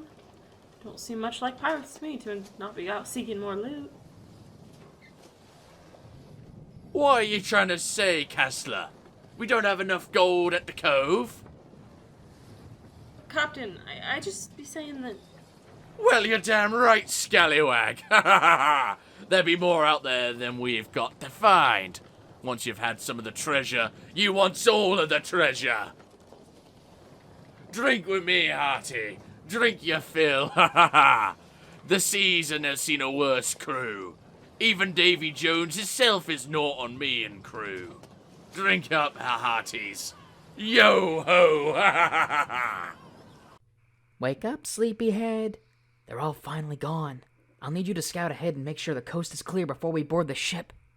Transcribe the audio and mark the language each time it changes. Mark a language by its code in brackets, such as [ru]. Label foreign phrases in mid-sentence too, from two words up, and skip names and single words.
[en] Don't seem much like pirates to me to not be out seeking more loot. What are you trying to say, Kasla? We don't have enough gold at the cove? Captain, I just be saying that... Well, you're damn right, scallywag. Ha ha ha! There be more out there than we've got to find. Once you've had some of the treasure, you want all of the treasure. Drink with me, hearty. Drink your fill. Ha ha ha! The season has seen a worse crew. Even Davy Jones himself is naught on me and crew. Drink up, hearties. Yo ho! Ha ha ha ha! Wake up, sleepyhead. They're all finally gone. I'll need you to scout ahead and make sure the coast is clear before we board the ship.